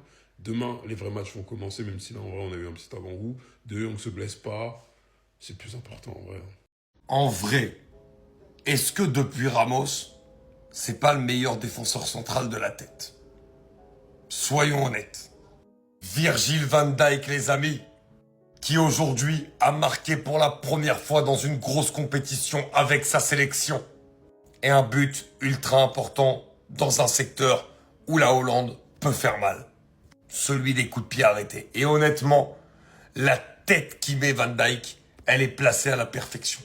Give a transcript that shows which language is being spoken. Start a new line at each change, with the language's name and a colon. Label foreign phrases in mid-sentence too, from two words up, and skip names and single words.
French: Demain, les vrais matchs vont commencer, même si là, en vrai, on a eu un petit avant-goût. On ne se blesse pas. C'est le plus important, en vrai. En vrai, est-ce que depuis Ramos, c'est pas le meilleur défenseur central de la tête? Soyons honnêtes. Virgil van Dijk, les amis, qui aujourd'hui a marqué pour la première fois dans une grosse compétition avec sa sélection. Et un but ultra important dans un secteur où la Hollande peut faire mal. Celui des coups de pied arrêtés. Et honnêtement, la tête qui met Van Dijk, elle est placée à la perfection.